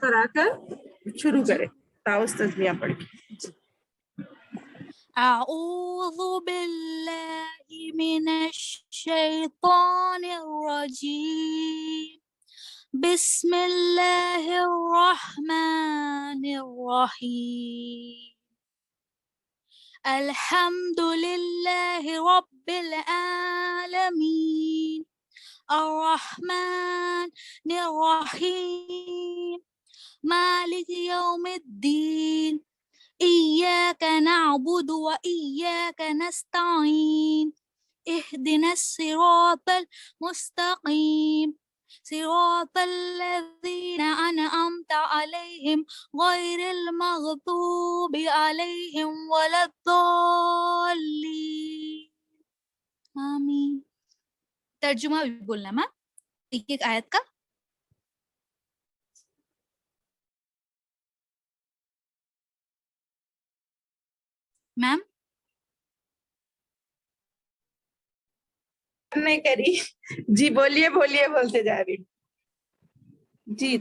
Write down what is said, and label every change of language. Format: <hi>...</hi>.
<ur>کرا کر شروع کریں تعوذ تسمیہ پڑھ کے.</ur> <ar>أعوذ بالله من الشيطان الرجيم بسم الله الرحمن الرحيم الحمد لله رب العالمين الرحمن الرحيم مالك يوم الدين إياك نعبد وإياك نستعين اهدنا الصراط المستقيم صراط الذين أنعمت عليهم غير المغضوب عليهم ولا الضالين آمین.</ar> <ur>ترجمہ بھی بولنا میم ایک ایک آیت کا.</ur> <en>ma'am</en> <ur>نہیں کری. جی بولیے بولیے بولتے جا رہی ہوں. جی</ur>